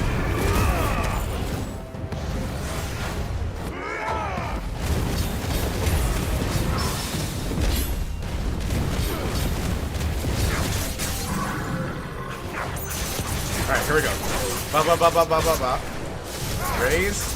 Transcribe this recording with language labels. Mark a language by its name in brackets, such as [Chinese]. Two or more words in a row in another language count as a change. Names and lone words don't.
[English] Alright, here we go. Ba ba ba ba ba ba ba. Raise.